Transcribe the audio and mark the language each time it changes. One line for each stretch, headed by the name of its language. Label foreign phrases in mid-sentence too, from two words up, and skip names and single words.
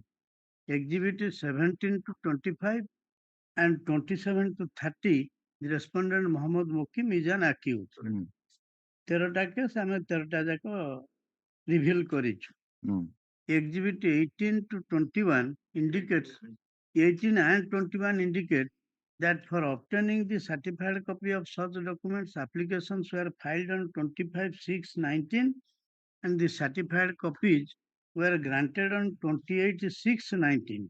English: Exhibit is 17 to 25 and 27 to 30. The respondent Muhammad Mukim is an accused.
Odia: 13টা case ଆମେ 13ଟା ଯାକ reveal କରିଛୁ.
English: Exhibit 18 to 21 indicates 18 and 21 indicate that for obtaining the certified copy of such documents, applications were filed on 25/6/19 and the certified copies were granted on 28/6/19.